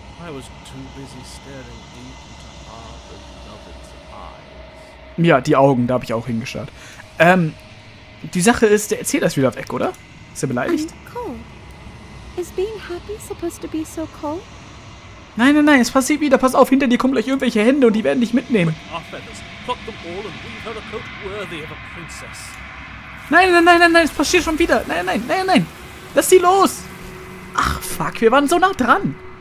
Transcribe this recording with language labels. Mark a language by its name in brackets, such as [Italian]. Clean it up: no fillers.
[English] I was too busy staring deep into our beloved's eyes. [German] Ja, die Augen, da habe ich auch hingeschaut. Die Sache ist, der Erzähler ist wieder weg, oder? Ist er beleidigt? [English] I'm cold. Is being happy supposed to be so cold? [German] Nein, es passiert wieder. Pass auf, hinter dir kommen gleich irgendwelche Hände und die werden dich mitnehmen. [English] Our feathers, pluck them all and weave her a coat worthy of a princess. [German] Nein, es passiert schon wieder. Nein. Lass sie los. Ach, fuck, wir waren so nah dran.